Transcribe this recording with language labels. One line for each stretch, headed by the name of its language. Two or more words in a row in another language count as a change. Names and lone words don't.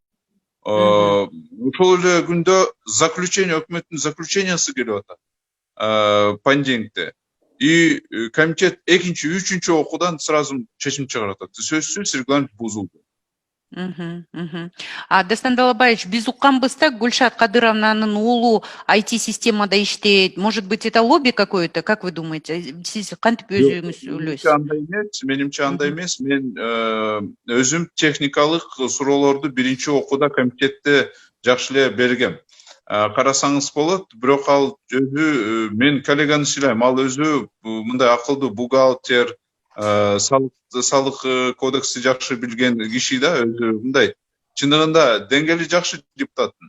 Kyrgyz: Ошол эле күндө заключение, өкмөттүн заключениясы келип атат понедельникте. И комитет экинчи, үчүнчү окуудан сразу чечим чыгарып атат. Сөзсүз регламент бузулду. Дастан Далабаевич, биз укканбыз да, Гүлшат Кадыровнанын уулу IT-системада иштейт.
Russian: Может быть, это лобби какое-то, как вы думаете?
Kyrgyz: Сиз кантип өзүңүз ойлойсуз? Менимче андай эмес. Мен өзүм техникалык суроолорду биринчи окууда комитетте жакшы эле бергем. Карасаңыз болот, бирок ал өзү, мен коллеганы сыйлайм, ал өзү мындай акылдуу бухгалтер, салык кодексти жакшы билген киши да, өзү мындай чындыгында деңгээли жакшы депутаттын.